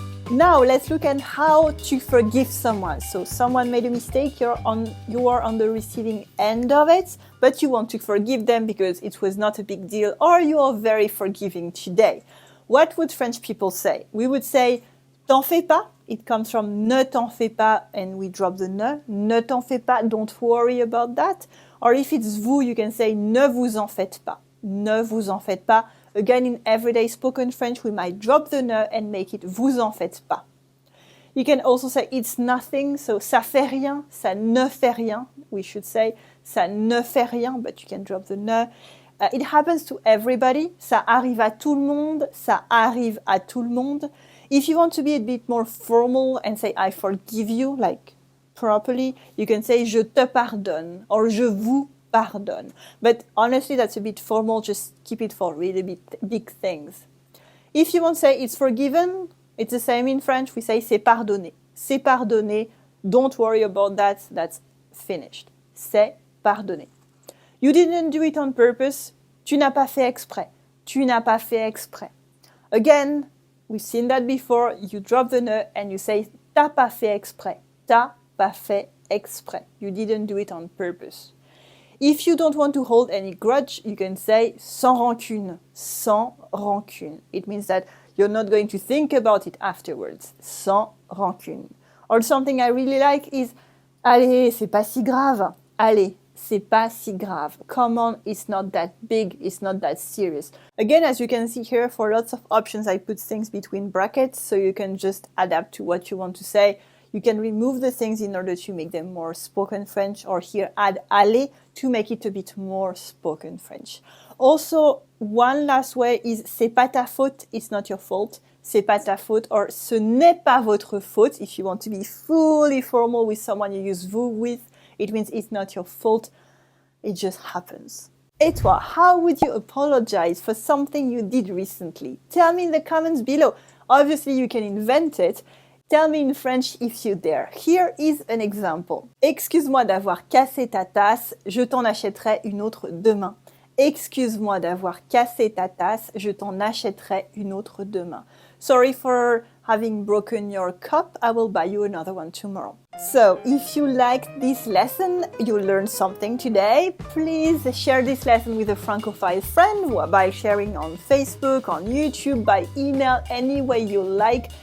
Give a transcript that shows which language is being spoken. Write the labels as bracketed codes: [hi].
[en] Now let's look at how to forgive someone. So someone made a mistake, you are on the receiving end of it, but you want to forgive them because it was not a big deal, or you are very forgiving today. What would French people say? We would say, [fr] t'en fais pas. [en] It comes from [fr] ne t'en fais pas, [en] and we drop the ne. [fr] Ne t'en fais pas, [en] don't worry about that. Or if it's vous, you can say [fr] ne vous en faites pas. Ne vous en faites pas. [en] Again, in everyday spoken French, we might drop the ne and make it [fr] vous en faites pas. [en] You can also say it's nothing, so [fr] ça fait rien, ça ne fait rien. [en] We should say [fr] ça ne fait rien, [en] but you can drop the ne. It happens to everybody. [fr] Ça arrive à tout le monde. Ça arrive à tout le monde. [en] If you want to be a bit more formal and say I forgive you, like properly, you can say [fr] je te pardonne [en] or [fr] je vous pardonne. [en] But honestly, that's a bit formal. Just keep it for really big things. If you want to say it's forgiven, it's the same in French. We say [fr] c'est pardonné. C'est pardonné. [en] Don't worry about that. That's finished. [fr] C'est pardonné. [en] You didn't do it on purpose. [fr] Tu n'as pas fait exprès. Tu n'as pas fait exprès. [en] Again, we've seen that before. You drop the ne and you say [fr] t'as pas fait exprès. T'as pas fait exprès. [en] You didn't do it on purpose. If you don't want to hold any grudge, you can say [fr] sans rancune. Sans rancune. [en] It means that you're not going to think about it afterwards. [fr] Sans rancune. [en] Or something I really like is [fr] allez, c'est pas si grave. Allez, c'est pas si grave. [en] Come on, it's not that big, it's not that serious. Again, as you can see here, for lots of options, I put things between brackets so you can just adapt to what you want to say. You can remove the things in order to make them more spoken French, or here add aller to make it a bit more spoken French. Also, one last way is [fr] c'est pas ta faute, [en] it's not your fault. [fr] C'est pas ta faute, or ce n'est pas votre faute. [en] If you want to be fully formal with someone you use vous with, it means it's not your fault, it just happens. [fr] Et toi, [en] how would you apologize for something you did recently? Tell me in the comments below. Obviously, you can invent it. Tell me in French if you dare. Here is an example. [fr] Excuse-moi d'avoir cassé ta tasse, je t'en achèterai une autre demain. Excuse-moi d'avoir cassé ta tasse, je t'en achèterai une autre demain. [en] Sorry for having broken your cup, I will buy you another one tomorrow. So, if you liked this lesson, you learned something today, please share this lesson with a Francophile friend by sharing on Facebook, on YouTube, by email, any way you like.